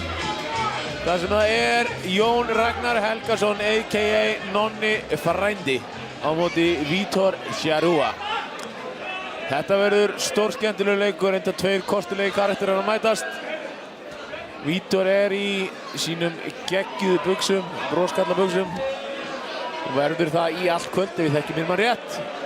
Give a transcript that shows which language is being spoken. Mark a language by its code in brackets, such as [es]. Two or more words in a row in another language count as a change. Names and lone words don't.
[is] Það sem það er Jón Ragnar Helgason a.k.a. Nonni frændi á móti Vítor Sjarúa. Þetta verður stórskemmtilegur leikur, enda tveir kostulegi karakterar að mætast. Vítor er í sínum geggjuðu buxum, broskalla-buxum. Og verður það í allt kvöld ef við þekkjum mér mann rétt.